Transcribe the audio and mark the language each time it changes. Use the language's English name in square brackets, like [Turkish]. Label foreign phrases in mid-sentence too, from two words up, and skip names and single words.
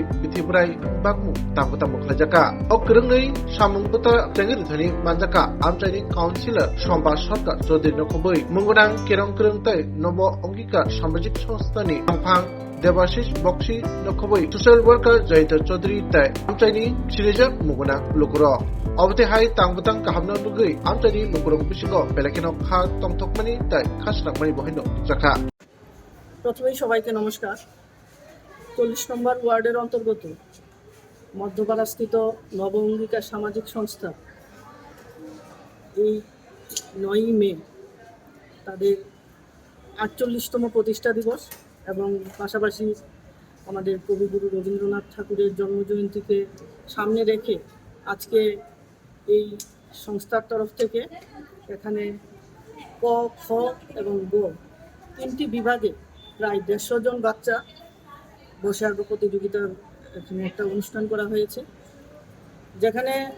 [Kok Borok] bitibrai bagmu tambuta boklajaka o krungnei samungbuta jengir thani manjaka amchani councilor Somba Sarkar Chodri nokoboi mungunang kerong krung tai nobo ongkika samajik সংস্থানি amphang Devashish Bokshi Nokoboi [English] social worker [Kok Borok] Jayanta Chodri tai amchani sirijak muguna lukuro Obte hai tangbutang kahamno lugui amchani lukurong bisingo belakino kha tongthokmani tai khasrakmani bohino jaka [Bangla] প্রথমেই সবাইকে নমস্কার 40 নম্বর ওয়ার্ডের অন্তর্গত মধ্যপাড়াস্থিত নব অঙ্গিকা সামাজিক সংস্থা এই 9ই মে তাদের 48তম প্রতিষ্ঠা দিবস এবং পাশাপাশি আমাদের কবিগুরু রবীন্দ্রনাথ ঠাকুরের জন্মজয়ন্তীকে সামনে রেখে আজকে এই সংস্থার তরফ থেকে এখানে ক খ এবং গ তিনটি বিভাগে প্রায় 150 জন বাচ্চা বসে আঁকো প্রতিযোগিতার একটা অনুষ্ঠান করা হয়েছে, যেখানে